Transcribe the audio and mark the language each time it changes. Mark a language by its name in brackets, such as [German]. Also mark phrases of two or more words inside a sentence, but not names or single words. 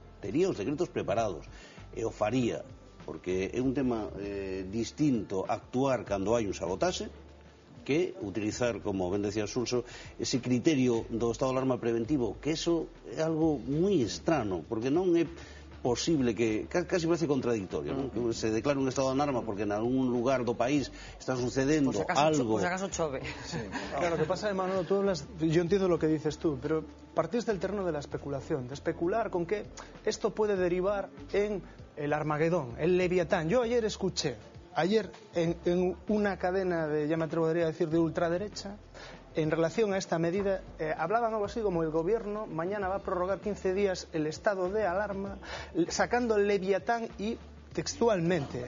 [Galician] E o faría, porque é un tema distinto actuar cando hai un sabotaxe que utilizar, como ben decía Xulso, ese criterio do estado de alarma preventivo, que eso é algo moi estrano, porque non é posible, que casi parece contradictorio, ¿no? Que se declare un estado de alarma porque en algún lugar do país está sucedendo algo. Por si acaso chove. Sí. [Spanish] Claro, lo que pasa, Manolo, tú hablas, yo entiendo lo que dices tú, pero partís del terreno de la especulación, de especular con que esto puede derivar en el Armagedón, el Leviatán. Yo ayer escuché, en una cadena de, ya me atrevería a decir, de ultraderecha, en relación a esta medida, hablaban algo así como el gobierno mañana va a prorrogar 15 días el estado de alarma, sacando el Leviatán y textualmente.